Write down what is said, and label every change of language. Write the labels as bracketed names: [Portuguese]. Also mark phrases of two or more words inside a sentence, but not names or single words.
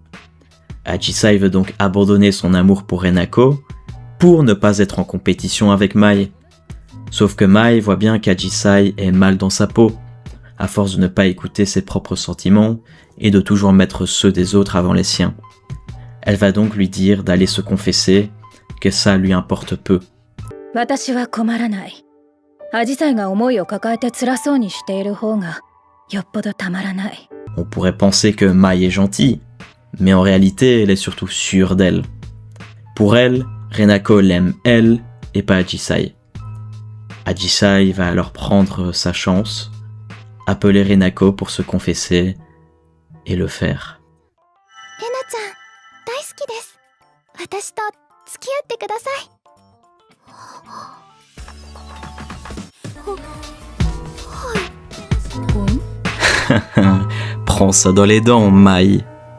[French] Ajisai veut donc abandonner son amour pour Renako pour ne pas être en compétition avec Mai. Sauf que Mai voit bien qu'Ajisai est mal dans sa peau, à force de ne pas écouter ses propres sentiments et de toujours mettre ceux des autres avant les siens. Elle va donc lui dire d'aller se confesser, que ça lui importe peu. [Japanese] 私は困らない。アジサイが思いを抱えて辛そうにしている方がよっぽどたまらない。 [French] On pourrait penser que Mai est gentille, mais en réalité, elle est surtout sûre d'elle. Pour elle, Renako l'aime elle et pas Ajisai. Ajisai va alors prendre sa chance, appeler Renako pour se confesser et le faire. [Japanese] レナちゃん、大好きです。私と付き合ってください。 [French] Prends ça dans les dents, Mai.